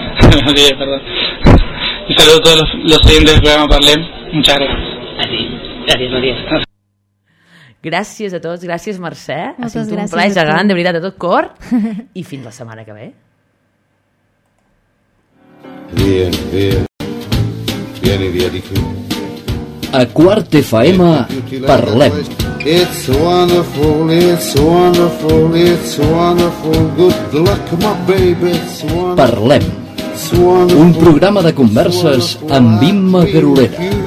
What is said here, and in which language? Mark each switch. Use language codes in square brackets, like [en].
[es] Sí, perdón. Y saludo a todos los oyentes del programa Parlem. Muchas gracias. Así, gracias, Matías. [ca] Gràcies a tots, gràcies Mercè. Moltes ha sigut un plaer gegant, de veritat, de tot cor. I fins la setmana que ve. [es] Bien, bien. Bien, bien. [ca] A Quart FM, Parlem. [en] It's wonderful, it's wonderful, it's wonderful. Good luck, my baby. [ca] Parlem. Un programa de converses amb Imma Garolera.